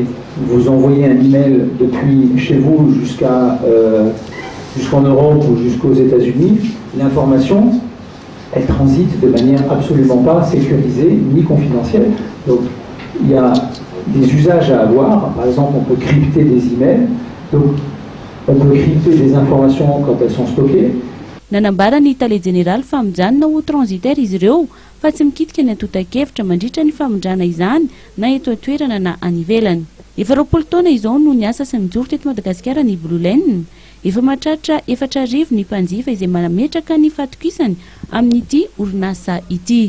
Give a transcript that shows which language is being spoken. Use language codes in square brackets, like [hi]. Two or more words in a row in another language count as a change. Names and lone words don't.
[fr] Vous envoyez un email depuis chez vous jusqu'en Europe ou jusqu'aux États-Unis, l'information, elle transite de manière absolument pas sécurisée ni confidentielle. Donc il y a des usages à avoir. Par exemple, on peut crypter des emails. Donc, on peut crypter des informations quand elles sont stockées. [mg] Nanambara ny tale général fa mijanona ho transitaire izy ireo fa tsy mikitika ny atota-kevitra mandritra ny famondrana izany na eto an-toerana na any ivelany. Efa 20 taona izao no niasa sy mijoro teto Madagasikara ny Blueline. Efa mahatratra 4,000 ny mpanjifa izay manametraka ny fatokisany amin'ity orinasa ity.